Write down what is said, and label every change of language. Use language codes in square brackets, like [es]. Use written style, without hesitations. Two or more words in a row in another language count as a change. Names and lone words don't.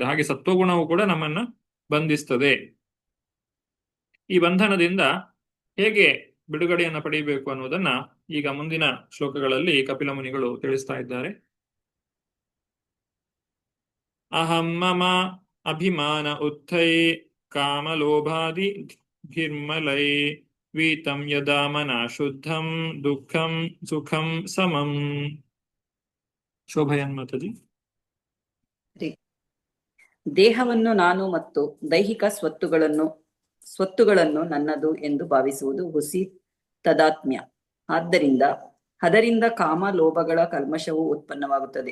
[kn] ಹಾಗೆ ಸತ್ವಗುಣವು ಕೂಡ ನಮ್ಮನ್ನ ಬಂಧಿಸ್ತದೆ. ಈ ಬಂಧನದಿಂದ ಹೇಗೆ ಬಿಡುಗಡೆಯನ್ನ ಪಡೆಯಬೇಕು ಅನ್ನೋದನ್ನ ಈಗ ಮುಂದಿನ ಶ್ಲೋಕಗಳಲ್ಲಿ ಕಪಿಲ ಮುನಿಗಳು ತಿಳಿಸ್ತಾ ಇದ್ದಾರೆ. [sa] ಅಹಂ ಮಮ ಅಭಿಮಾನ ಉತ್ಥೈ ಕಾಮಲೋಭಾದಿ ಧಿರ್ಮಲೈ ವೀತಂ ಯದಾ ಮನಃ ಶುದ್ಧಂ ದುಃಖಂ ಸುಖಂ ಸಮಂ. [kn] ಶೋಭಯನ್ ಮಾತಾಜಿ. ದೇಹವನ್ನು ನಾನು ಮತ್ತು ದೈಹಿಕ ಸ್ವತ್ತುಗಳನ್ನು ನನ್ನದು ಎಂದು ಭಾವಿಸುವುದು ಹುಸಿ ತದಾತ್ಮ್ಯ. ಅದರಿಂದ ಕಾಮ ಲೋಭಗಳ ಕಲ್ಮಶವು ಉತ್ಪನ್ನವಾಗುತ್ತದೆ.